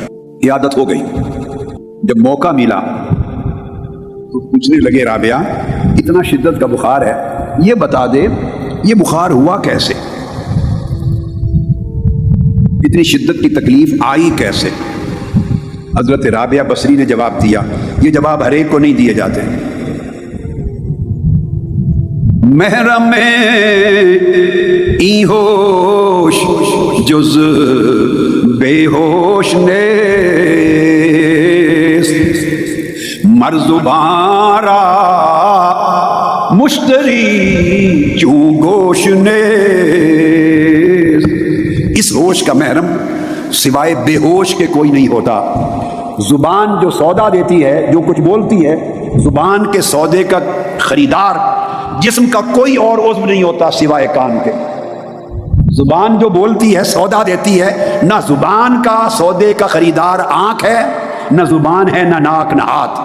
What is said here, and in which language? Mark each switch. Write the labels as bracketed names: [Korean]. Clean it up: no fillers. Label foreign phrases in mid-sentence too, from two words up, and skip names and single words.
[Urdu] عیادت ہو گئی، جب موقع ملا تو پوچھنے لگے، رابعہ اتنا شدت کا بخار ہے، یہ بتا دے یہ بخار ہوا کیسے، اتنی شدت کی تکلیف آئی کیسے؟ حضرت رابعہ بصری نے جواب دیا، یہ جواب ہر ایک کو نہیں دیے جاتے۔ [Persian] محرم ای ہوش جز بے ہوش نیست، مرزبان را مشتری چوں گوش نیست۔ [Urdu] اس ہوش کا محرم سوائے بے ہوش کے کوئی نہیں ہوتا۔ زبان جو سودا دیتی ہے، جو کچھ بولتی ہے، زبان کے سودے کا خریدار جسم کا کوئی اور عضو نہیں ہوتا سوائے کان کے۔ زبان جو بولتی ہے، سودا دیتی ہے، نہ زبان کا سودے کا خریدار آنکھ ہے، نہ زبان ہے، نہ ناک، نہ ہاتھ۔